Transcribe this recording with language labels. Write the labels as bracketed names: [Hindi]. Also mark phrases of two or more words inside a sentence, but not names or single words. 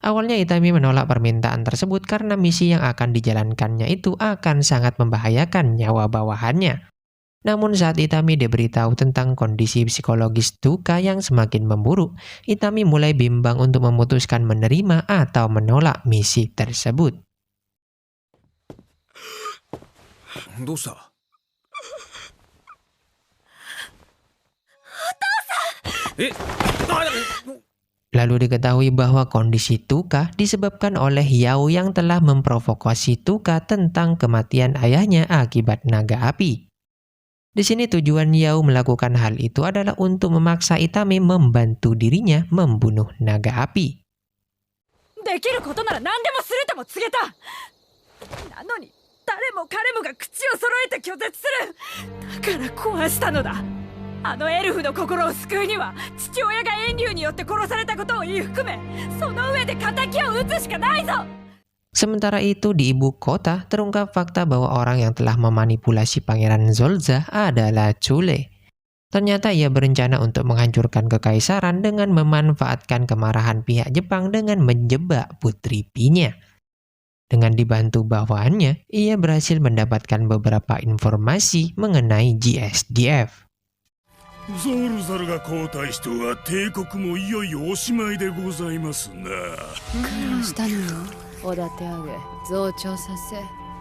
[Indonesian] Awalnya Itami menolak permintaan tersebut karena misi yang akan dijalankannya itu akan sangat membahayakan nyawa bawahannya. Namun saat Itami diberitahu tentang kondisi psikologis Tuka yang semakin memburuk, Itami mulai bimbang untuk memutuskan menerima atau menolak misi tersebut. [Japanese] どうした？ [Indonesian] Lalu diketahui bahwa kondisi Tuka disebabkan oleh Yao yang telah memprovokasi Tuka tentang kematian ayahnya akibat naga api. Di sini tujuan Yao melakukan hal itu adalah untuk memaksa Itami membantu dirinya membunuh naga api. [Japanese] できることなら何でもするとも告げた。なのに誰も彼もが口を揃えて拒絶する。だから壊したのだ。あのエルフの心を救うには父親が遠慮によって殺されたことを言い含め、その上で仇を討つしかないぞ。 [Indonesian] Sementara itu di ibu kota terungkap fakta bahwa orang yang telah memanipulasi Pangeran Zolza adalah Chule. Ternyata ia berencana untuk menghancurkan kekaisaran dengan memanfaatkan kemarahan pihak Jepang dengan menjebak Putri Pinya. Dengan dibantu bawahannya, ia berhasil mendapatkan beberapa informasi mengenai GSDF. [Japanese] ゾルザルが交代しては帝国もいよいよおしまいでございますな。苦労したのよ。おだて上げ増長させ